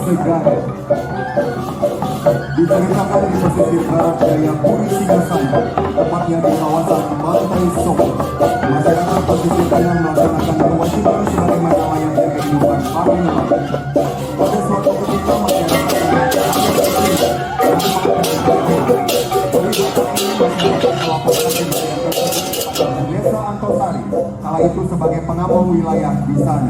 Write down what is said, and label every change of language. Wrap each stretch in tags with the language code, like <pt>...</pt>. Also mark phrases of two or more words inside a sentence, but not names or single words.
<id>Segara. Diceritakan di pesisir barat daya Puri Singasana, tepatnya di kawasan Pantai Soko. Masyarakat pesisir tengah melaksanakan kewajiban sebagaimana layaknya kehidupan para nelayan. Pada suatu ketika masyarakat Desa Antosari, kala itu sebagai pengambil wilayah di sana.</id>